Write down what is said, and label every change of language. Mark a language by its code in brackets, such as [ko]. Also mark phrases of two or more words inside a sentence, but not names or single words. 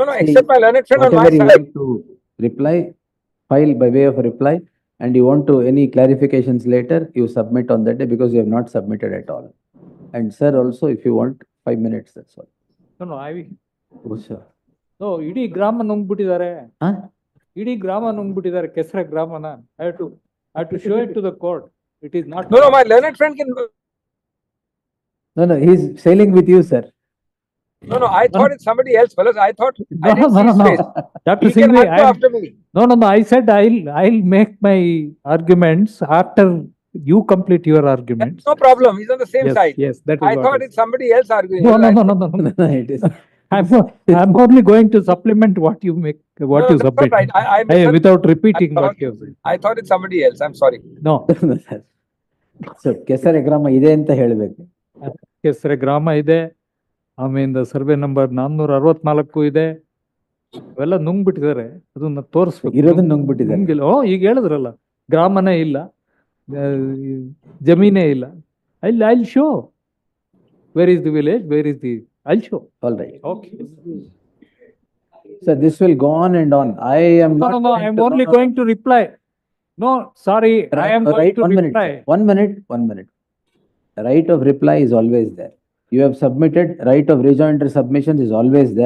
[en] See, except my learned friend on my Whatever you side. want to reply, file by way of a reply, and you want to any clarifications later, you submit on that day because you have not submitted at all. And sir, also, if you want 5 minutes, that's all. No, Oh, sir. No, [kn] ಇಡೀ ಗ್ರಾಮ ನುಂಗ್ಬಿಟ್ಟಿದ್ದಾರೆ. [en] Huh? [kn] ಇಡೀ ಗ್ರಾಮ ನುಂಗ್ಬಿಟ್ಟಿದ್ದಾರೆ ಕೆಸರ ಗ್ರಾಮನ. [en] I have to show it to the court. It is not. No, my learned friend can. No, he's sailing with you, sir. No, I thought it's somebody else, fellas. I thought I didn't see his No. face. Dr. He can Singhvi, argue after me. No. I said I'll make my arguments after you complete your arguments. No problem. He's on the same side. Yes, that is I what thought it it's somebody else arguing. No. It is. I'm only going to supplement what you make, what No, you that's submit. not right. I misunderstood. Without repeating I what thought- you said. I thought it's somebody else. I'm sorry. No, So, [kn] ಕೆಸರೆ ಗ್ರಾಮ ಇದೆ ಅಂತ ಹೇಳ್ಬೇಕು. ಕೆಸರೆ ಗ್ರಾಮ ಇದೆ. ಆಮೇಲೆ [en] survey number [kn] 464 ಇದೆ. ಅವೆಲ್ಲ ನುಂಗ್ಬಿಟ್ಟಿದ್ದಾರೆ. ಅದನ್ನ ತೋರಿಸ್ಬೇಕು. ಇರೋದನ್ನ ನುಂಗ್ಬಿಟ್ಟಿದ್ದಾರೆ. ನುಂಗಿಲ್ಲ. ಈಗ ಹೇಳಿದ್ರಲ್ಲ, ಗ್ರಾಮನೇ ಇಲ್ಲ, ಜಮೀನೇ ಇಲ್ಲ. [en] I'll show. Where is the village? Where is the? I'll show. All right. Okay. So this will go on and on. I am not. No. I'm only going to reply. No, sorry. I am going Right, to 1 minute, reply. sir. 1 minute, 1 minute. The right of reply is always there. You have submitted, right of rejoinder submissions is always there.